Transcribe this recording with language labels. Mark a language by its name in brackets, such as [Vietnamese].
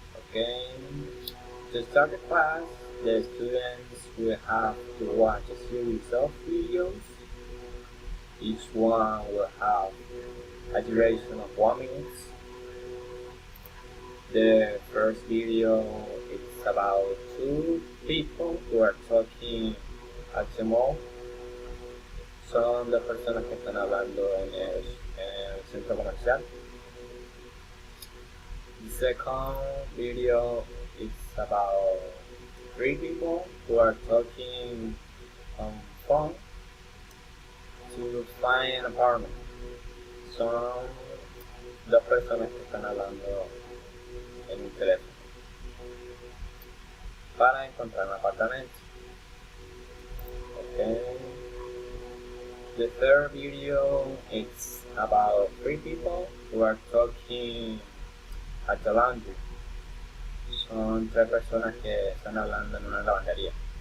[English] Okay, to start the class, the students will have to watch a series of videos. Each one will have a duration of 1 minute. The first video is about two people who are talking at the mall. [Spanish] Son dos personas que están hablando en el centro comercial. [English] The second video is about three people who are talking on phone to find an apartment. [Spanish] Son dos personas que están hablando en un teléfono para encontrar un apartamento. Okay. [English] The third video is about three people who are talking at the laundry. [Spanish] Son tres personas que están hablando en una lavandería.